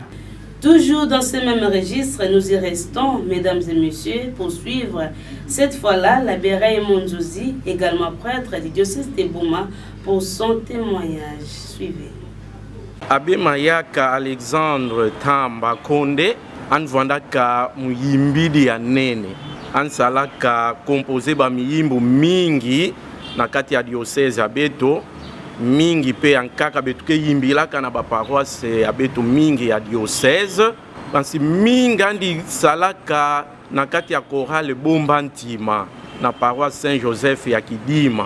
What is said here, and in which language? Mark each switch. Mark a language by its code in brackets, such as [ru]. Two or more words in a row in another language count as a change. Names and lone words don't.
[fr] Toujours dans ce même registre, nous y restons, mesdames et messieurs, pour suivre cette fois-là l'abbé Raymond Zouzi, également prêtre du diocèse de Boma, pour son témoignage. Suivez. [ktu] Abbé Mayaka Alexandre Tamba Condé, an vandaka muyimbidi ya nene, an salaka composé ba miyimbu mingi na kati ya diocèse ya Beto, mingi pe ankaka betu ke yimbilaka na ba paroisse ya Beto mingi ya diocèse, bansi mingi andi salaka na kati ya chorale Bombantima na paroisse Saint-Joseph ya Kidima.